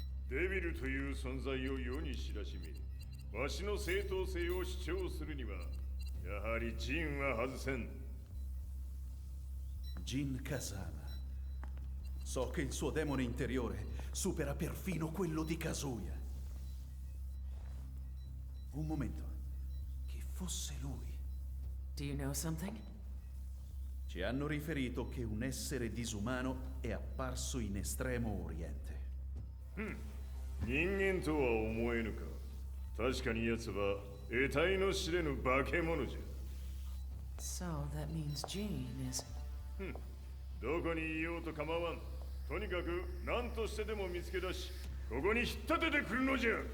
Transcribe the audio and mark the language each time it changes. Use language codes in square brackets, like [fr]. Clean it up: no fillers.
[ja] デビルという存在を世に知らしめ、わしの正当性を主張するには、やはりジンは外せん。 [it] Jin Kazama. So che il suo demone interiore supera perfino quello di Kazuya. Un momento. Che fosse lui. [en] Do you know something? [it] Ci hanno riferito che un essere disumano è apparso in Estremo Oriente. [ja] 人間とは思えぬか。確かに奴は得体の知れぬ化け物じゃ。 [en] So that means Jean is... [ja] どこにいようと構わん。とにかく何としてでも見つけ出し、ここに引っ立ててくるのじゃ。